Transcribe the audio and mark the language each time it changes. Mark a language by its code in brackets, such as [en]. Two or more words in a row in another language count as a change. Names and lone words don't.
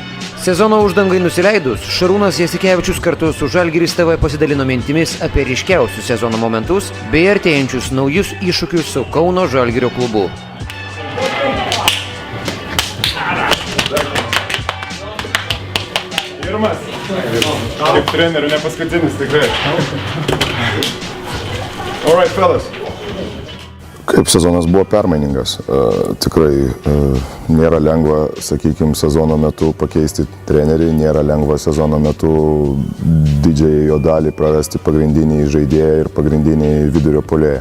[lt] Sezono uždangai nusileidus, Šarūnas Jasikevičius kartu su Žalgiris TV pasidalino mintimis apie ryškiausius sezono momentus bei artėjančius naujus iššūkius su Kauno Žalgirio klubu. Pirmas. Kaip trenerių, ne paskutinis, tikrai. [en] All right, fellas. [lt] Kaip sezonas buvo permainingas. Tikrai nėra lengva, sakykime, sezono metu pakeisti trenerį, nėra lengva sezono metu didžiąją jo dalį prarasti pagrindinį žaidėją ir pagrindinį vidurio puolėją.